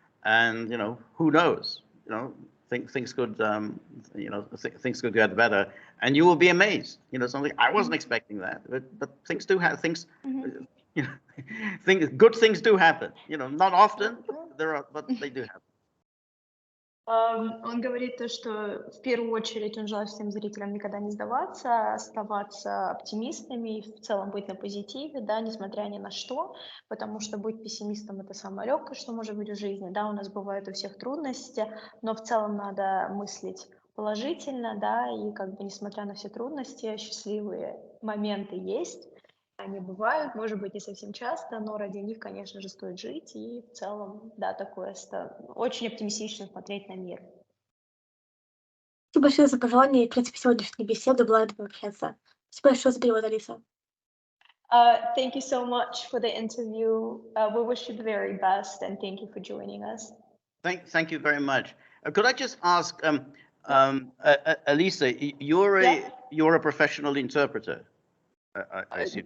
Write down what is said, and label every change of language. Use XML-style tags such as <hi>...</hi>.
<en>And, who knows, things could, things could get better, and you will be amazed. Something I wasn't expecting that, but things do have things. Good things do happen. Not often, but they do happen.</en> <ru>Он говорит то, что в первую очередь он желает всем зрителям никогда не сдаваться, оставаться оптимистами и в целом быть на позитиве, да, несмотря ни на что, потому что быть пессимистом — это самое легкое, что может быть в жизни, да, у нас бывают у всех трудности, но в целом надо мыслить положительно, да, и как бы несмотря на все трудности, счастливые моменты есть. Они бывают, может быть, не совсем часто, но ради них, конечно же, стоит жить. И в целом, да, такое очень оптимистично смотреть на мир. Спасибо большое за пожелания и, в принципе, сегодняшней беседы. Была рада пообщаться. Спасибо большое за перевод, Алиса.</ru> <en>Thank you so much for the interview. We wish you the very best, and thank you for joining us. Thank you very much. Could I just ask, Alisa, you're a professional interpreter. I assume.</en>